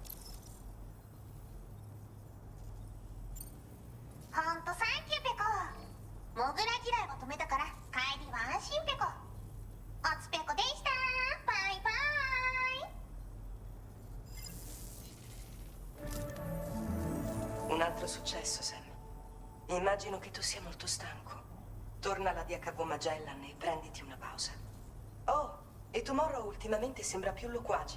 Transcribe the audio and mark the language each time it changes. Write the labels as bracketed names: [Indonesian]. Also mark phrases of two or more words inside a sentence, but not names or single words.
[Japanese] ほんとサンキューペコ。モグラ嫌いは止めたから帰りは安心ペコ。おつペコでした。バイバ [Italian] イ。Un altro successo, Sam. Immagino che tu sia molto stanco. Torna alla DHV Magellan e prenditi una pausa. Oh, e Tomorrow ultimamente sembra più loquace.